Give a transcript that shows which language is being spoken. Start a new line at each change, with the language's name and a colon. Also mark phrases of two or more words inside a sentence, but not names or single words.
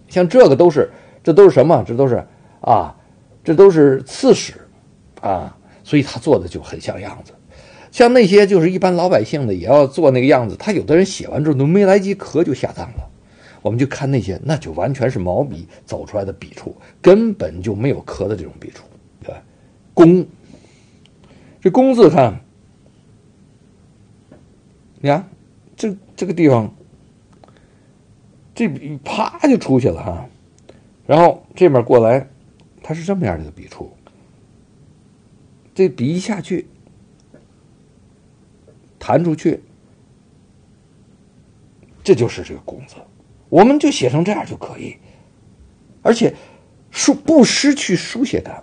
Chinese: 像這都是什麼？這都是刺史啊，所以他做的就很像樣子。像那些就是一般老百姓的也要做那個樣子，他有的人寫完之後都沒來及刻就下葬了。我們就看那些，那就完全是毛筆走出來的筆觸，根本就沒有刻的這種筆觸。對，公，這公字看。你看，這個地方，這筆啪就出去了哈，然後這邊過來，它是這麼樣的一個筆觸，這筆一下去，彈出去，這就是這個公字，我們就寫成這樣就可以，而且不失去書寫感。